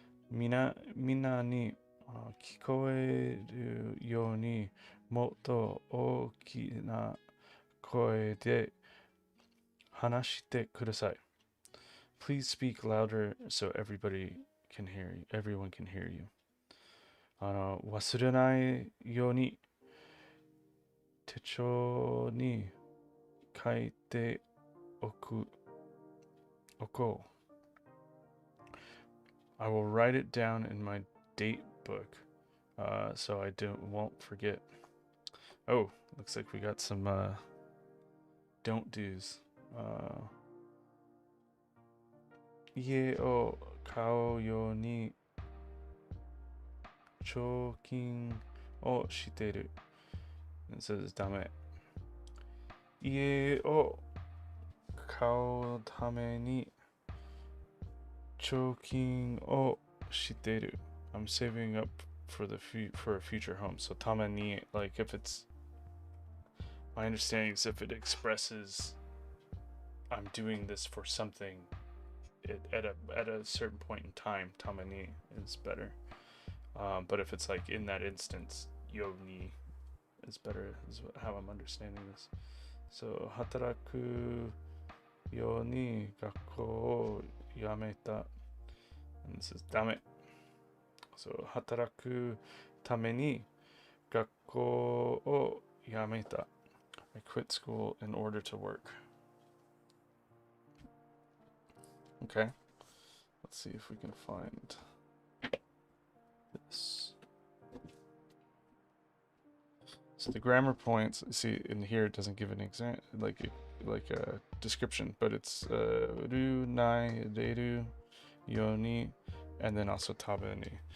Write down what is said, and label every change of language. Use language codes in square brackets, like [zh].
[ja] みんなに聞こえるようにもっと大きな声で話してください。 [en] Please speak louder so everyone can hear you. [ja] 忘れないように手帳に書いておこう。 [en] I will write it down in my date book so I won't forget. Oh, looks like we got some don't do's. [ja] 家を買うように貯金をしてる。 [en] It says ダメ。 [ja] 家を買うために貯金をしてる。 [en] I'm saving up for a future home. So ために, like if it's, my understanding is if it expresses I'm doing this for something at a certain point in time, ために is better. But if it's like in that instance, ように is better, is how I'm understanding this. [ja] So 働くように学校を辞めた。 [en] And this is ダメ。 [ja] So 働くために学校を辞めた。 [en] I quit school in order to work. Okay. Let's see if we can find this. So the grammar points, see in here it doesn't give an example, like a description, but it's ru, nai, reru, yoni, and then also tabeni.